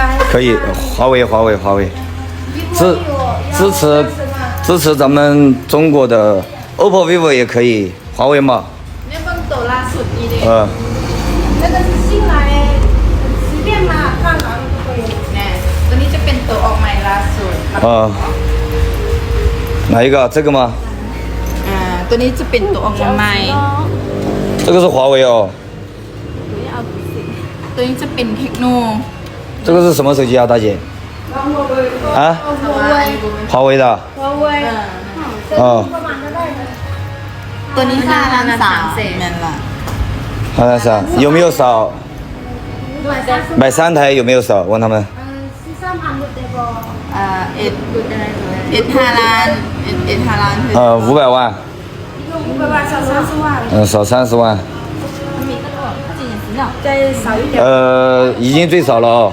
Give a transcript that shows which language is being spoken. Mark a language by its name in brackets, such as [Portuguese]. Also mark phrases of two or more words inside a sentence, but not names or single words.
[Chinese] 可以，华为。支持咱们中国的 OPPO、vivo 也可以，华为嘛。那个是新来的，随便嘛，看哪里都可以。 [Thai] ตัวนี้จะเป็นตัวออกใหม่ล่าสุด [Chinese] 哪一个？这个吗？ [Thai] ตัวนี้จะเป็นตัวออกใหม่ [Chinese] 这个是华为哦。 [Thai] ตัวนี้จะเป็นเทคโน [Chinese] 这个是什么手机啊，大姐？啊？华为的。 [Thai] ตัวนี้5,300,000นั่นล่ะ [Chinese] 5,300,000 有没有少？买3台有没有少？问他们。500万。少30万。已经最少了哦。